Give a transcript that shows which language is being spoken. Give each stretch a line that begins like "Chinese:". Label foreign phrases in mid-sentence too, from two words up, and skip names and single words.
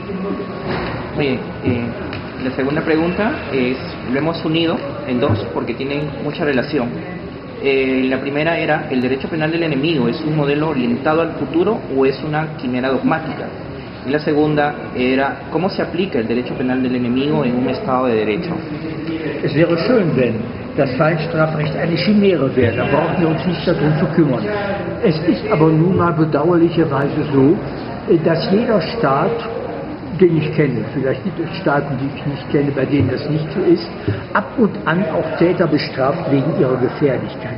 Spanish: Bien, la segunda pregunta lo hemos unido en dos porque tienen mucha relación. La primera era: ¿el derecho penal del enemigo es un modelo orientado al futuro o es una quimera dogmática? Y la segunda era: ¿cómo se aplica el derecho penal del enemigo en un Estado de Derecho?
German: Es wäre schön, wenn das Feindstrafrecht eine Chimäre wäre, da brauchen wir uns nicht darum zu kümmern. Es ist aber nun mal bedauerlicherweise so, dass jeder Staat, den ich kenne, vielleicht gibt es Staaten, die ich nicht kenne, bei denen das nicht so ist, ab und an auch Täter bestraft wegen ihrer Gefährlichkeit.